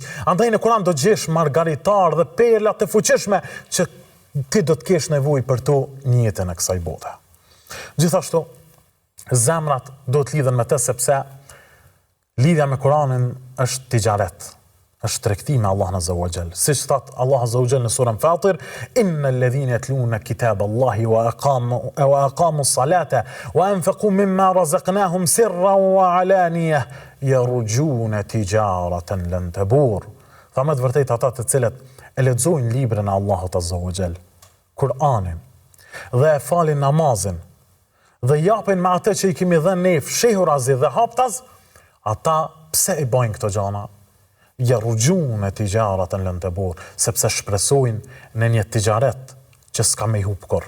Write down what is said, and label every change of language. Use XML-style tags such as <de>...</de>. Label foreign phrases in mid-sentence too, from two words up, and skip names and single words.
<sq>Andaj në Kur'an do gjesh margaritar dhe perla të fuqishme që ti do të kesh nevojë për to në jetën e kësaj bote. Gjithashtu, zemrat do të lidhen me të, sepse lidhja me Kur'anin është tijaret, është tregti me Allahun</sq> <ar>عز وجل.</ar> <sq>Siç thot Allah</sq> <ar>عز وجل</ar> <sq>në surën Fatir,</sq> <ar>إن الذين يتلون كتاب الله وأقاموا الصلاة وأنفقوا مما رزقناهم سرا وعلانية يرجون تجارة لن تبور.</ar> <sq>Tha më të vërtetë ata të cilët e lexojnë librin e Allahut</sq> <ar>عز وجل,</ar> <sq>Kur'anin, dhe e falin namazin, dhe japin me atë që i kemi dhënë ne fshehurazi dhe haptas, ata pse i bajnë këto gjana?</sq> <ar>يرجون تجارة لن تبور,</ar> <sq>sepse shpresojnë në një tijaret që s'ka me i hub kur.</sq>